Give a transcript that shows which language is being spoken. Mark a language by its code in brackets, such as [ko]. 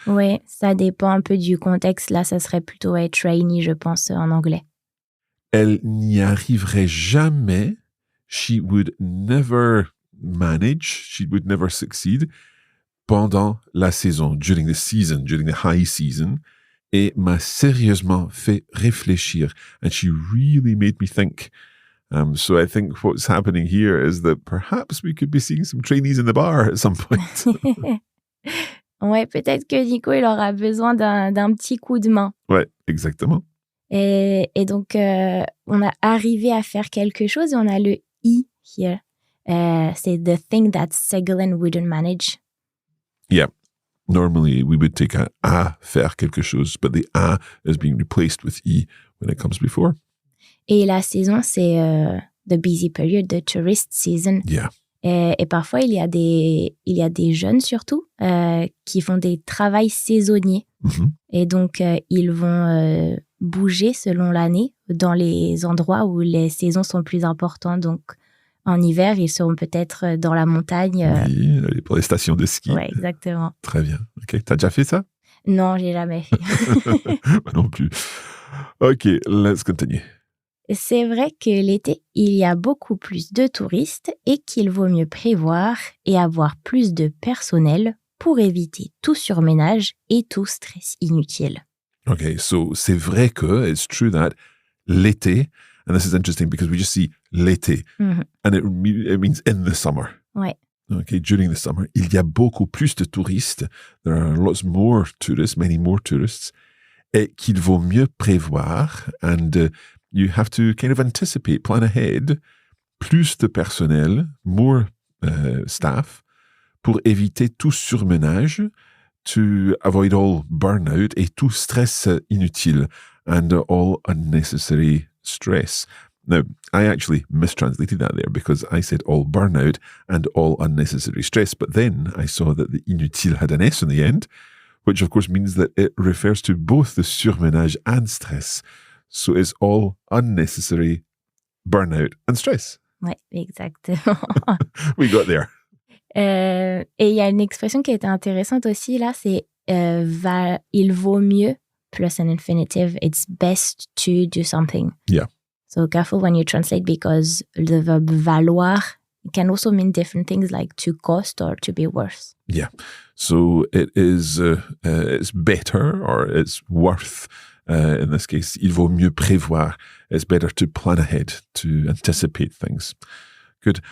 [fr] Oui, ça dépend un peu du contexte. Là, ça serait plutôt trainee, je pense, en anglais. Elle n'y arriverait jamais. [en] She would never manage. She would never succeed [fr] pendant la saison, [en] during the high season. [fr] Et m'a sérieusement fait réfléchir. [en] And she really made me think. So I think what's happening here is that perhaps we could be seeing some trainees in the bar at some point. [fr] Ouais, peut-être que Nico, il aura besoin d'un petit coup de main. Ouais, exactement. Et donc, on a arrivé à faire quelque chose et on a le I here. [en] C'est the thing that Ségolène wouldn't manage. Yeah. Normally, we would take a [fr] faire quelque chose, [en] but the a is being replaced with I when it comes before. [fr] Et la saison, c'est [en] the busy period, the tourist season. Yeah. [fr] Et parfois, il y a des jeunes surtout qui font des travails saisonniers. Mm-hmm. Et donc, ils vont bouger selon l'année dans les endroits où les saisons sont plus importantes. Donc, en hiver, ils seront peut-être dans la montagne. Oui, pour les stations de ski. Oui, exactement. Très bien. OK. T'as déjà fait ça? Non, j'ai jamais fait. Moi non plus. OK, [en] let's continue. [fr] C'est vrai que l'été, il y a beaucoup plus de touristes et qu'il vaut mieux prévoir et avoir plus de personnel pour éviter tout surménage et tout stress inutile. [en] Okay, so [fr] c'est vrai que, [en] it's true that l'été, and this is interesting because we just see l'été, and it means in the summer. [fr] Ouais. [en] Okay, during the summer, [fr] il y a beaucoup plus de touristes. [en] There are lots more tourists, many more tourists, [fr] et qu'il vaut mieux prévoir, [en] and you have to kind of anticipate, plan ahead, [fr] plus de personnel, [en] more staff, [fr] pour éviter tout surmenage, [en] to avoid all burnout [fr] et tout stress inutile [en] and all unnecessary stress. Now, I actually mistranslated that there because I said all burnout and all unnecessary stress, but then I saw that the inutile had an S in the end, which of course means that it refers to both the surmenage and stress. So it's all unnecessary burnout and stress. [fr] Ouais, exactement. [en] We got there. [fr] Et il y a une expression qui était intéressante aussi, là, c'est il vaut mieux, [en] plus an infinitive, it's best to do something. Yeah. So careful when you translate because the verb valoir can also mean different things like to cost or to be worth. Yeah. So it is, it's better or it's worth, in this case, [fr] il vaut mieux prévoir. [en] It's better to plan ahead, to anticipate things. Good.